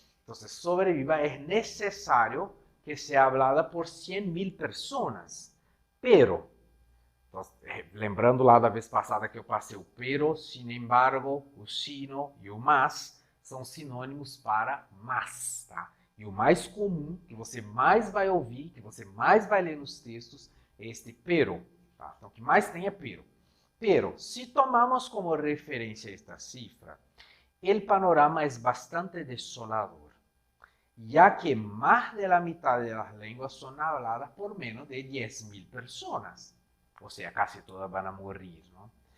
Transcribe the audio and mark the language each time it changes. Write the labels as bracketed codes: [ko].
[es] Entonces, sobreviva es necesario que sea hablada por 100.000 personas. Pero, entonces, [pt] lembrando lá da vez passada que eu passei o pero, sin embargo, o sino e o mas são sinônimos para mas, tá? E o mais comum, que você mais vai ouvir, que você mais vai ler nos textos, é este pero, tá? Então, o que mais tem é pero. [es] Pero, si tomamos como referencia esta cifra, el panorama es bastante desolador, ya que más de la mitad de las lenguas son habladas por menos de 10.000 personas. O sea, casi todas van a morir, ¿no?